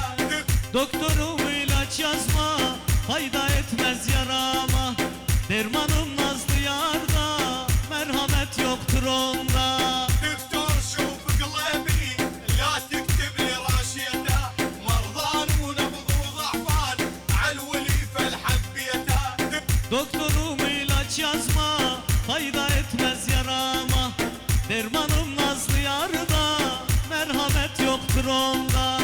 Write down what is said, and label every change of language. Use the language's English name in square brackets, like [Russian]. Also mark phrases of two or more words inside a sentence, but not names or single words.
[Turkish] Doktorum ilaç yazma, fayda etmez yarama. Dermanım nazlı yarda, merhamet yoktur onda. [Arabic] دكتور شوف قلبي لا تكتب لي راشيته مرضان ونبض وضعفان عالولي فالحبيته. [Turkish] Doktorum ilaç yazma, fayda etmez yarama. Dermanım nazlı yarda, merhamet yoktur onda.